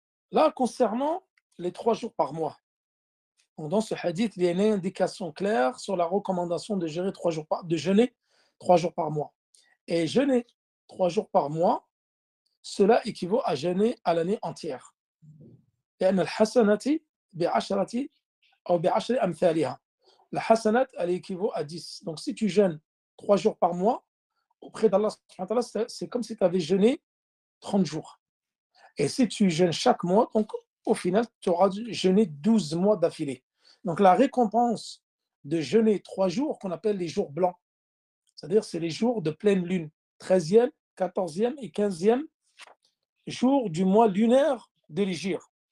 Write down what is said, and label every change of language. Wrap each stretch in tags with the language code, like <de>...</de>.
<fr>Là, concernant les 3 jours par mois, donc dans ce hadith, il y a une indication claire sur la recommandation de jeûner 3 jours par mois. Et jeûner 3 jours par mois, cela équivaut à jeûner à l'année entière.</fr> <ar>لأن الحسنة بعشر أمثالها.</ar> <fr>la hasanat, elle équivaut à 10. Donc, si tu jeûnes 3 jours par mois, auprès d'Allah, c'est comme si tu avais jeûné 30 jours. Et si tu jeûnes chaque mois, donc au final, tu auras jeûné 12 mois d'affilée. Donc, la récompense de jeûner 3 jours, qu'on appelle les jours blancs, c'est-à-dire c'est les jours de pleine lune, 13e, 14e et 15e jour du mois lunaire de l'Hégire.</fr>